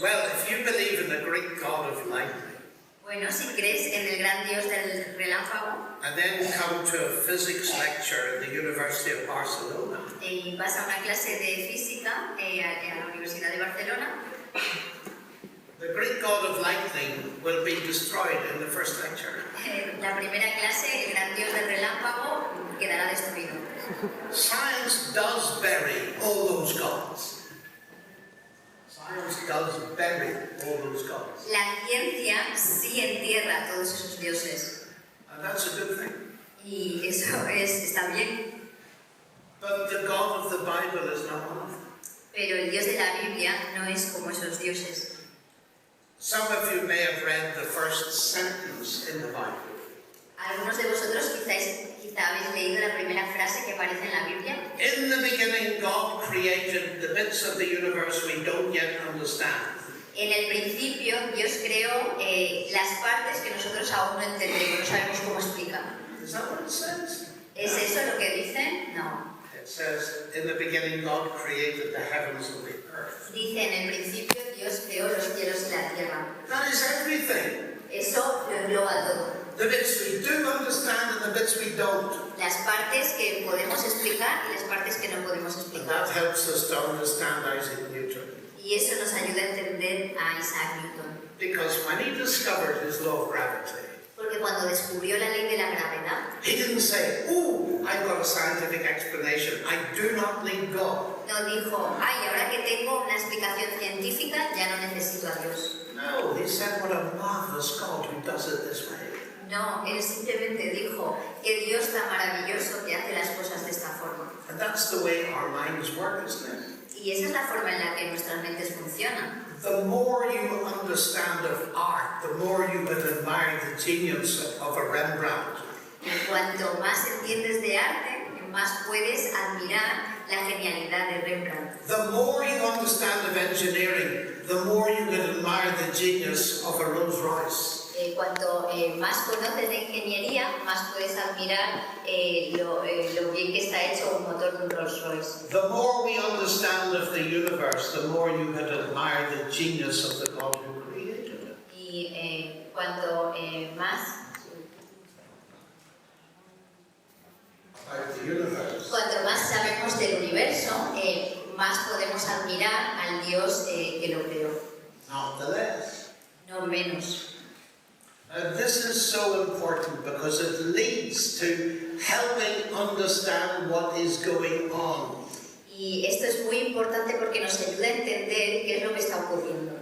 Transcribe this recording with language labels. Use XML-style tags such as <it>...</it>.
<en>Well, if you believe in the Greek God of lightning,</en> <es>Bueno, si crees en el gran Dios del relámpago</es> <en>and then come to a physics lecture at the University of Barcelona,</en> <es>y vas a una clase de física a la Universidad de Barcelona,</es> <en>the Greek God of lightning will be destroyed in the first lecture.</en> <es>la primera clase, el gran Dios del relámpago, quedará destruido.</es> <en>Science does bury all those gods. Science does bury all those gods.</en> <es>La ciencia sí entierra a todos esos dioses.</es> <en>And that's a good thing.</en> <es>Y eso está bien.</es> <en>But the God of the Bible is not one of them.</en> <es>Pero el Dios de la Biblia no es como esos dioses.</es> <en>Some of you may have read the first sentence in the Bible.</en> <es>Algunos de vosotros quizá habéis leído la primera frase que aparece en la Biblia.</es> <en>In the beginning, God created the bits of the universe we don't yet understand.</en> <es>En el principio, Dios creó las partes que nosotros aún no entendemos, no sabemos cómo explicar.</es> <en>Is that what it says?</en> <es>¿Es eso lo que dice? No.</es> <en>It says, in the beginning, God created the heavens and the earth.</en> <es>Dice, en el principio, Dios creó los cielos y la tierra.</es> <en>That is everything.</en> <es>Eso lo engloba todo.</es> <en>The bits we do understand and the bits we don't.</en> <es>Las partes que podemos explicar y las partes que no podemos</es> <en>And</en> <es>explicar.</es> <en>that helps us to understand Isaac Newton.</en> <es>Y eso nos ayuda a entender a Isaac Newton.</es> <en>Because when he discovered his law of gravity,</en> <es>Porque cuando descubrió la ley de la gravedad,</es> <en>he didn't say, oh, I've got a scientific explanation. I do not need God.</en> <es>no dijo, ay, ahora que tengo una explicación científica, ya no necesito a Dios.</es> <en>No, he said, what a marvelous God who does it this way.</en> <es>No, él simplemente dijo que Dios tan maravilloso que hace las cosas de esta forma.</es> <en>And that's the way our minds work, isn't it?</en> <es>Y esa es la forma en la que nuestras mentes funcionan.</es> <en>The more you understand of art, the more you will admire the genius of a Rembrandt.</en> <es>Cuanto más entiendes de arte, más puedes admirar la genialidad de Rembrandt.</es> <en>The more you understand of engineering, the more you will admire the genius of a Rolls Royce.</en> <es>Cuanto más conoces de ingeniería, más puedes admirar lo bien que está hecho un motor de un Rolls Royce.</es> <en>The more we understand of the universe, the more you can admire the genius of the God who created it.</en> <es>Y cuanto más</es> <en>About the universe.</en> <es>Cuanto más sabemos del universo, más podemos admirar al Dios que lo creó,</es> <en>Not the less.</en> <es>no menos.</es> <en>This is so important because it leads to helping understand what is going on.</en> <es>Y esto es muy importante porque nos ayuda a entender qué es lo que está ocurriendo.</es>